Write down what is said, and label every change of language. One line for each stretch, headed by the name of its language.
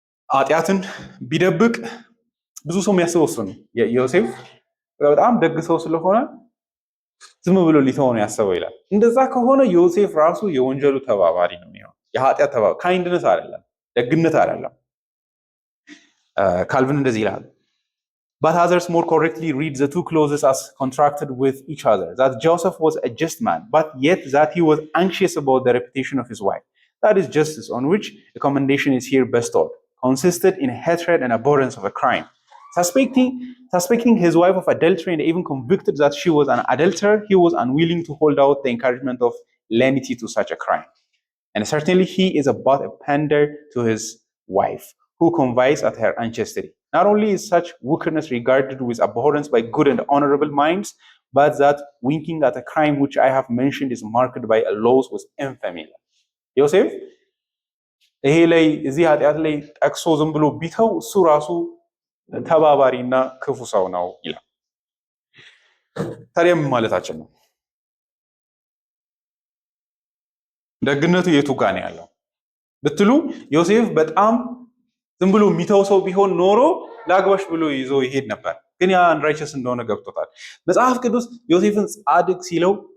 Amharic: ኃጢአትን ቢደብቅ ብዙ ሰው የሚያስበው እሱ ነው። ዮሴፍ በጣም ደግ ሰው ስለሆነ ዝም ብሎ ሊተው ነው ያሰበው ይላል። እንደዛ ከሆነ ዮሴፍ ራሱ የወንጀሉ ተባባሪ ነው የሚሆነው። የኃጢአት ተባባሪ ካይንድነስ አይደለም፣ ደግነት አይደለም። ካልቪን እንደዚህ ይላል
English: But others more correctly read the two clauses as contracted with each other. That Joseph was a just man, but yet that he was anxious about the reputation of his wife. That is justice on which a commendation is here bestowed, consisted in hatred and abhorrence of a crime. Suspecting his wife of adultery and even convicted that she was an adulterer, he was unwilling to hold out the encouragement of lenity to such a crime. And certainly he is but a pander to his wife, who convies at her unchastity. Not only is such wickedness regarded with abhorrence by good and honorable minds, but that winking at a crime which I have mentioned is marked by a loss with infamy.
Amharic: ዮሴፍ ይሄ ላይ እዚህ ኃጢአት ላይ ጠቅሶ ዝም ብሎ ቢተው እሱ ራሱ ተባባሪና ክፉ ሰው ነው ይላል። ታዲያ ምን ማለታችን ነው? ደግነቱ የቱ ጋር ነው ያለው ብትሉ ዮሴፍ በጣም ዝም ብሎ የሚተው ሰው ቢሆን ኖሮ ላግባሽ ብሎ ይዞ ይሄድ ነበር። ግን ያ አንራይቸስ እንደሆነ ገብቶታል። መጽሐፍ ቅዱስ ዮሴፍን ጻድቅ ሲለው